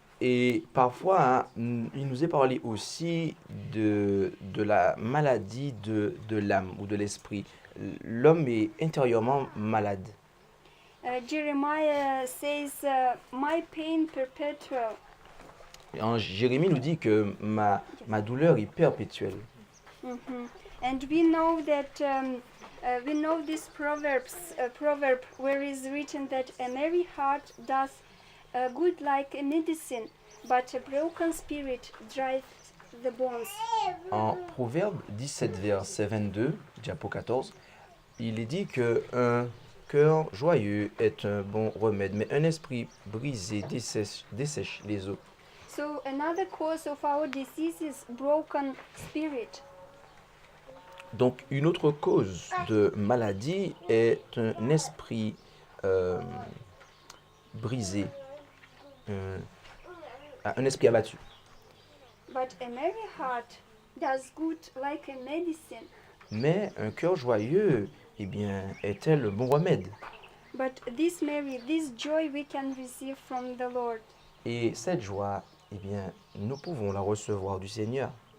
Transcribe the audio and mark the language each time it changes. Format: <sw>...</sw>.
<fr>Et parfois, il nous est parlé aussi de la maladie de l'âme ou de l'esprit. L'homme est intérieurement malade.</fr> <en>Jeremiah says, "My pain perpetual."</en> <fr>En Jérémie nous dit que ma douleur est perpétuelle. Mm-hmm.</fr> <en>And we know that we know this proverb where is written that a merry heart does good like a medicine, but a broken spirit drives the bones.</en> <fr>En Proverbe 17, verset 22, diapo 14, il est dit qu'un cœur joyeux est un bon remède, mais un esprit brisé dessèche les os.</fr> <en>So another cause of our disease is broken spirit.</en> <fr>Donc une autre cause de maladie est un esprit brisé, un esprit abattu.</fr> <en>But a merry heart does good like a medicine.</en> <fr>Mais un cœur joyeux, eh bien, est-elle le bon remède?</fr> <en>But this joy we can receive from the Lord.</en> <fr>Et cette joie, eh bien, nous pouvons la recevoir du Seigneur.</fr>